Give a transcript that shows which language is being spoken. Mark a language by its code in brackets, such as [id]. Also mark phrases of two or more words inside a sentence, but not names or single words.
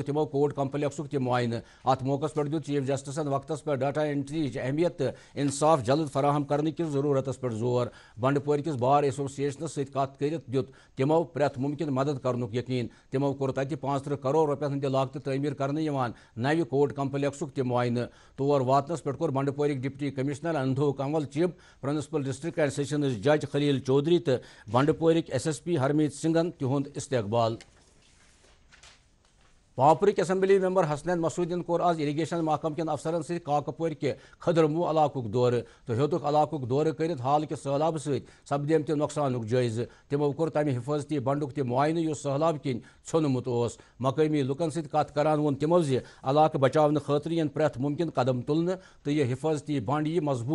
[ks] تِمو کورٹ کمپلیکسُک تہِ معاینہٕ اتھ موقعس پٮ۪ٹھ دیُت چیف جسٹسن وقتس پٮ۪ٹھ ڈاٹا انٹریٕچ اہمیت تہٕ انصاف جلد فراہم کرنہٕ کِس ضروٗرتس پٮ۪ٹھ زور بنڈپورِ کِس بار ایسوسیشنس سۭتۍ کتھ کٔرِتھ دیُت تِمو پرٛٮ۪تھ مُمکِن مدد کرنُک یقیٖن تِمو کوٚر تتہِ 35 کرور رۄپین ہٕنٛدِ لاگتہٕ تعمیٖر کرنہٕ یِوان نوِ کورٹ کمپلیکسُک تہِ معاینہٕ تور واتنس پٮ۪ٹھ کوٚر بنڈپورِکۍ [en] Deputy Commissioner [ks] اندھو کنول چِب [en] Principal District and Sessions Judge [ks] خلیل چودھری تہٕ بنڈپورِکۍ SSP ہرمیت سنگھن تِہُنٛد استقبال پاپرٕکۍ [en] Assembly member [ks] حسنین مسعودین کوٚر آز اریگیشن محکمہٕ کٮ۪ن افسرن سۭتۍ کاکپورِ کہِ کھٔدرموٗ علاقُک دورٕ تہٕ ہیوٚتُکھ علاقُک دورٕ کٔرِتھ حال کہِ سہلابہٕ سۭتۍ سپدیمتہِ نۄقصانُک جٲیزٕ تِمو کوٚر تمہِ حفٲظتی بنڈُک تہِ معاینہٕ یُس سہلاب کِنۍ ژھیوٚنمُت اوس مقٲمی لُکن سۭتۍ کتھ کران ووٚن تِمو زِ علاقہٕ بچاونہٕ خٲطرٕ یِن پرٛٮ۪تھ مُمکِن قدم تُلنہٕ تہٕ یہِ حفٲظتی بنڈ یِیہِ مضبوٗط